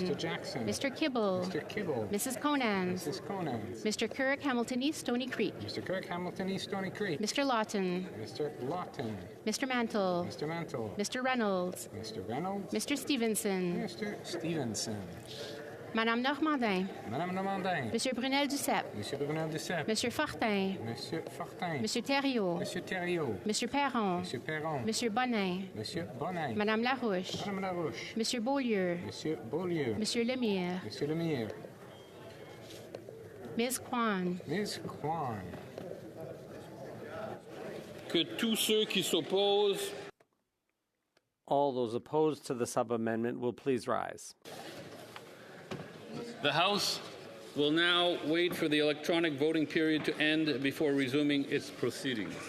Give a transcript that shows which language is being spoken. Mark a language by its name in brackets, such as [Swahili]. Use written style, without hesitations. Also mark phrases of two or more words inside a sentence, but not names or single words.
[English] Mr. Jackson. Mr. Kibble. Mr. Kibble. Mrs. Conan. Mrs. Conan. Mr. Kirk, Hamilton East, Stony Creek. Mr. Kirk, Hamilton East, Stony Creek. Mr. Lawton. Mr. Lawton. Mr. Mantle. Mr. Mantle. Mr. Reynolds. Mr. Reynolds. Mr. Stevenson. Mr. Stevenson. [French] Madame Normandin. Madame Normandin. Monsieur Brunel Duceppe. Monsieur Brunel Duceppe. Monsieur Fortin. Monsieur Fortin. Monsieur Thériault. Monsieur Thériault. Monsieur Perron. Monsieur Perron. Monsieur Bonin. Monsieur Bonin. Madame Larouche. Madame Larouche. Monsieur Beaulieu. Monsieur Beaulieu. Monsieur Lemire. Monsieur Lemire. [English] Ms. Kwan. Ms. Kwan. [French] Que tous ceux qui s'opposent. [English] All those opposed to the sub-amendment will please rise. The House will now wait for the electronic voting period to end before resuming its proceedings.